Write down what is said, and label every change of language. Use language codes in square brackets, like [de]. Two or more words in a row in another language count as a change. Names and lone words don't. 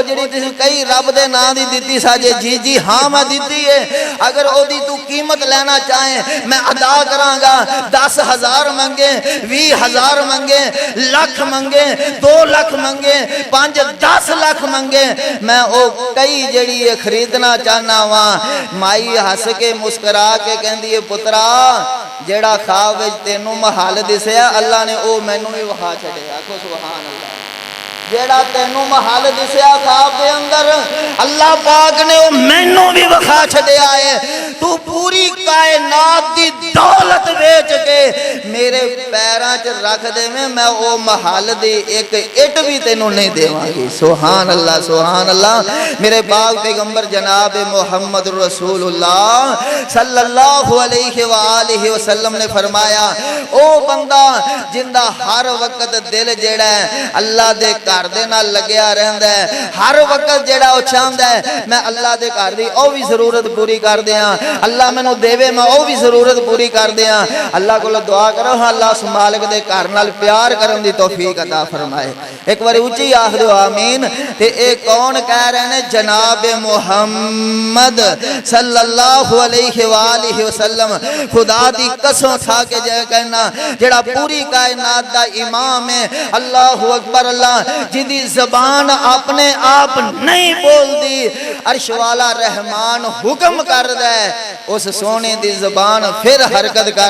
[pa] جڑی تسی کئی رب دے نام دی دتی ساجے جی ہاں میں دتی ہے اگر او دی تو قیمت لینا چاہیں میں ادا کراں گا 10,000 منگے 20,000 منگے لکھ منگے 2 لکھ منگے 5-10 لکھ منگے میں او کئی جڑی خریدنا چاہنا وہاں مائی ہس کے مسکرا کے کہندی ہے پترا جڑا خواب وچ تینوں محل دسیا اللہ نے او مینوں بھی وکھا چھڈیا آکھو [ar] سبحان اللہ [pa] جیڑا تینوں محل دسیا خواب دے اندر اللہ پاک نے او مینوں بھی وکھا چھڈیا ہے تو پوری کائنات دی دولت بیچ کے میرے پیراں چ رکھ دے میں او محل دی ایک اٹ بھی تینوں نہیں دیواں گی [ar] سبحان اللہ [pa] میرے پاک پیغمبر جناب محمد رسول اللہ [ar] صلی اللہ علیہ وآلہ وسلم [pa] نے فرمایا او بندہ جندہ ہر وقت دل جیڑا ہے اللہ دے گھر دے نال لگیا رہندا ہے ہر وقت جیڑا او چاہندا ہے میں اللہ دے گھر دی او بھی ضرورت پوری کر دیاں اللہ مینوں دیوے میں او بھی ضرورت پوری کر دیاں اللہ کو دعا کرو اللہ اس مالک دے گھر نال پیار کرن دی توفیق عطا فرمائے ایک بار اونچی آکھ دو آمین تے اے کون کہہ رہے ہیں جناب محمد [ar] صلی اللہ علیہ وآلہ وسلم [pa] خدا دی قسم کھا کے جے کہنا جڑا پوری کائنات دا امام ہے [ar] اللہ اکبر [pa] اللہ جدی زبان اپنے آپ نہیں بول دی عرش والا رحمان حکم کر دے اس سونے دی زبان پھر حرکت کر